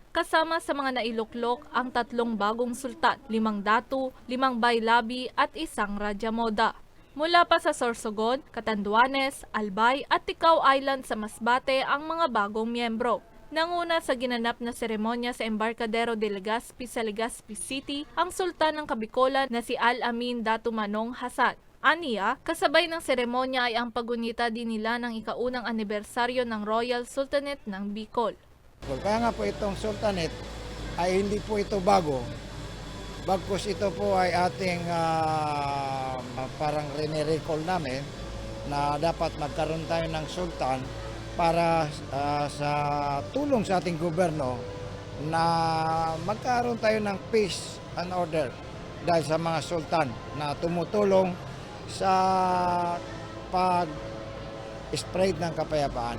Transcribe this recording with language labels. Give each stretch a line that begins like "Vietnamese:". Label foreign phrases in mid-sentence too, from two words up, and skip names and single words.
Filipino: Kasama sa mga nailuklok ang 3 bagong sultan, 5 datu, 5 baylabi at 1 radyamoda. Mula pa sa Sorsogon, Catanduanes, Albay at Ticao Island sa Masbate ang mga bagong miyembro. Nanguna sa ginanap na seremonya sa Embarcadero de Legazpi sa Legazpi City ang Sultan ng Kabikolan na si Al-Amin Datu Manong Hasan. Aniya, kasabay ng seremonya ay ang pagunita din nila ng ika-unang anibersaryo ng Royal Sultanate ng Bicol. Kaya nga po itong Sultanate ay hindi po ito bago. Bagkus ito po ay ating parang rene-recall namin na dapat magkaroon tayo ng sultan para sa tulong sa ating gobyerno na magkaroon tayo ng
English: peace and order
Filipino: dahil sa mga sultan na tumutulong sa pag-spread ng kapayapaan.